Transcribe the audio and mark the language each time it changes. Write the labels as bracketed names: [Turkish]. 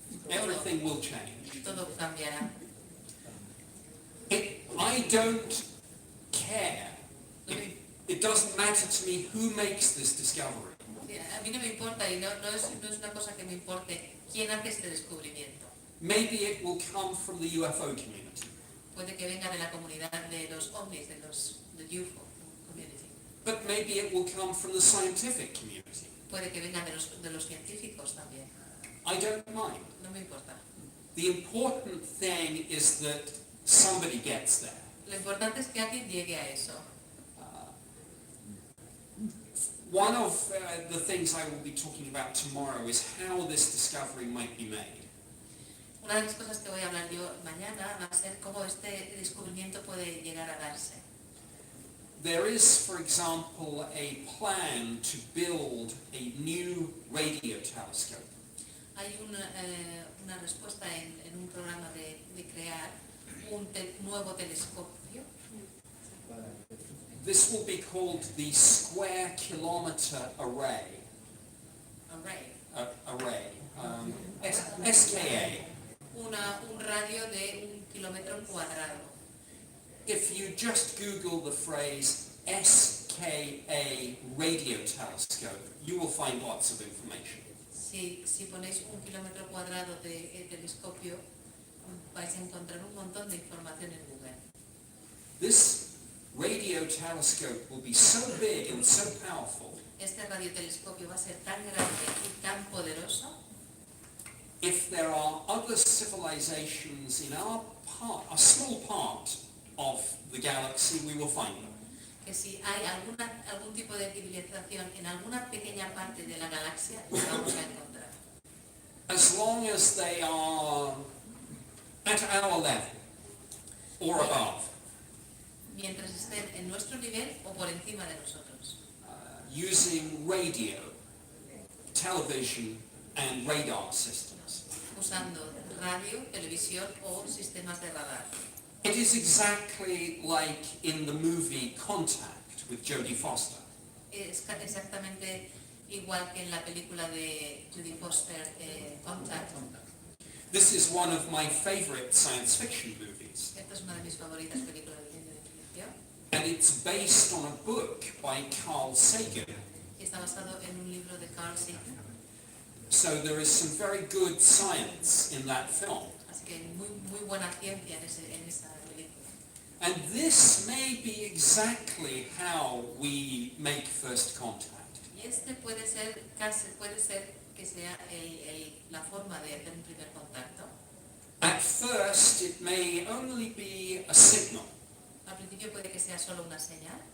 [English] everything will change. [Spanish] Todo cambiará. [English] I don't care. It doesn't matter to me who makes this discovery. [Spanish] A mí no me importa y no es una cosa que me importe quién hace este descubrimiento. [English] Maybe it will come from the UFO community. [Spanish] Puede que venga de la comunidad de los ovnis, del [English] UFO community. But maybe it will come from the scientific community. [Spanish] Puede que venga de los científicos también. [English] I don't mind. [Spanish] No me importa. [English] The important thing is that somebody gets there. [Spanish] Lo importante es que alguien llegue a eso. [English] One of the things I will be talking about tomorrow is how this discovery might be made. [Spanish] Una de las cosas que voy a hablar yo mañana va a ser cómo este descubrimiento puede llegar a darse. [English] There is, for example, a plan to build a new radio telescope. [Spanish] Hay una respuesta en un programa de crear un nuevo telescopio. [English] This will be called the Square Kilometre Array. Array. SKA. [Spanish] Un radio de 1 kilómetro cuadrado. [English] If you just Google the phrase SKA radio telescope, you will find lots of information. [Spanish] Si ponéis 1 kilómetro cuadrado de telescopio, vais a encontrar un montón de información en Google. [English] This radio telescope will be so big and so powerful. [Spanish] Este radiotelescopio va a ser tan grande y tan poderoso. [English] If there are other civilizations in a small part of the galaxy, we will find them. [Spanish] Que si hay algún tipo de civilización en alguna pequeña parte de la galaxia, lo vamos a encontrar. [English] As long as they are at our level or above. [Spanish] Mientras estén en nuestro nivel o por encima de nosotros. [English] Using radio, television and radar systems. [Spanish] Usando radio, televisión o sistemas de radar. [English] It is exactly like in the movie Contact with Jodie Foster. [Spanish] Es exactamente igual que en la película de Jodie Foster, Contact. [English] This is one of my favorite science fiction movies. [Spanish] Esta es una de mis favoritas películas de ciencia ficción. [English] And it's based on a book by Carl Sagan. [Spanish] Y está basado en un libro de Carl Sagan. [English] So there is some very good science in that film. [Spanish] Así que muy buena ciencia en esa película. [English] And this may be exactly how we make first contact. [Spanish] Y este puede ser que sea la forma de hacer un primer contacto. [English] At first, it may only be a signal, [Spanish] Al principio puede que sea solo una señal,